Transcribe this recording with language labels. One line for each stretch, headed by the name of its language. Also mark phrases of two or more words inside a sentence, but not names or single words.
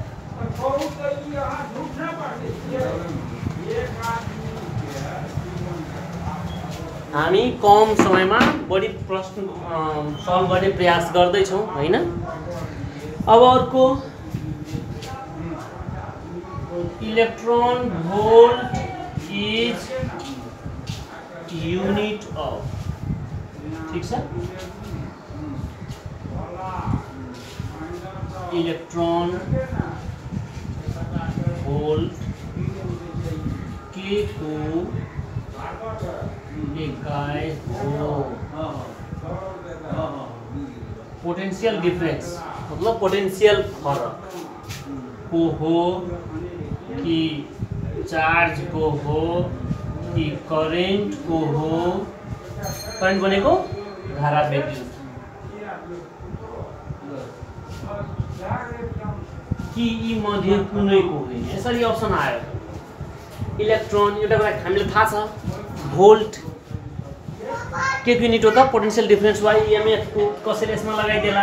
Nepali: हामी कम समयमा बढी प्रश्न सल्भ गर्ने प्रयास गर्दै छौं हैन अब अर्को
English: electron volt is unit of
Nepali: ठीक छ इलेक्ट्रॉन वोल्ट के को इकाई हो।
English: potential difference
Nepali: मतलब पोटेंशियल फरक को हो कि चार्ज को हो कि करेंट को हो। करेंट भनेको धारा विद्युत कि यी मध्ये कुनैको होइन। यसरी अप्सन आयो। इलेक्ट्रोन एउटा कुरा हामीले थाहा छ भोल्ट के युनिट हो त
English: potential difference
Nepali: वा इएमएफ को कसैले यसमा लगाइदेला।